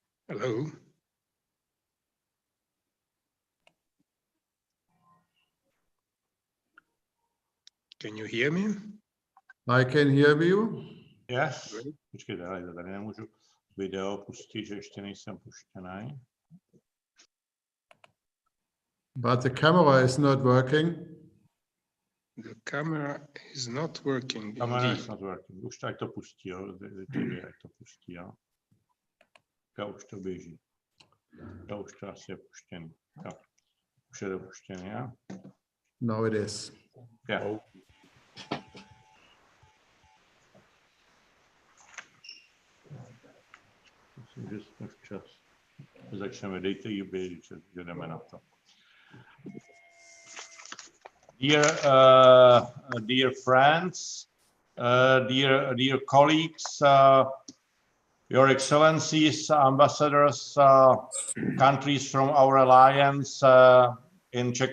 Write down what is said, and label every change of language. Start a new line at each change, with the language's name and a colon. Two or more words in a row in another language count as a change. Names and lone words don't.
English: Hello. Can you hear me? I can hear you. Yes.
Czech: Počkejte, ale tady nemůžu video pustit, že ještě nejsem puštěný.
English: But the camera is not working. The camera is not working. Kamera is not working.
Czech: Už tak to pustí, jo. Ať to pustí, jo. Už to běží. To už to asi je puštěný. Jo. Už je to puštěný, jo.
English: No, it is. Yeah.
Czech: Že včas začneme, dejte jí běžit, že jdeme na to.
English: Dear friends, dear colleagues, Your Excellencies, ambassadors, countries from our alliance in Czech